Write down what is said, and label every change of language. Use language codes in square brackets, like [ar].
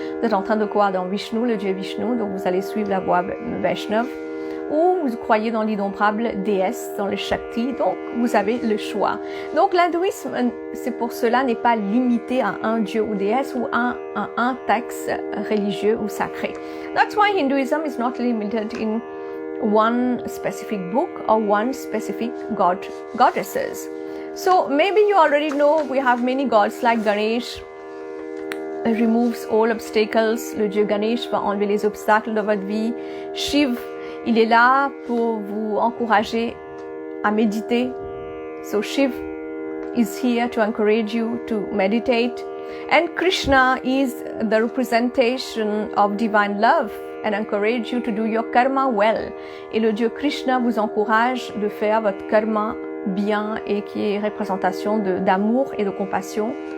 [fr] Vous êtes en train de croire dans Vishnu, le dieu Vishnu, donc vous allez suivre la voie Vaishnav. Ou vous croyez dans l'innombrable déesse, dans le Shakti, donc vous avez le choix. Donc l'hindouisme, c'est pour cela, n'est pas limité à un dieu ou déesse ou à un texte religieux ou sacré. [en] That's why Hinduism is not limited in one specific book or one specific goddesses. So maybe you already know we have many gods like Ganesh removes all obstacles. [fr] Le dieu Ganesh va enlever les obstacles de votre vie. Shiv, il est là pour vous encourager à méditer. [en] So Shiv is here to encourage you to meditate. And Krishna is the representation of divine love and encourage you to do your karma well. [fr] Et le dieu Krishna vous encourage de faire votre karma bien et qui est représentation d'amour et de compassion.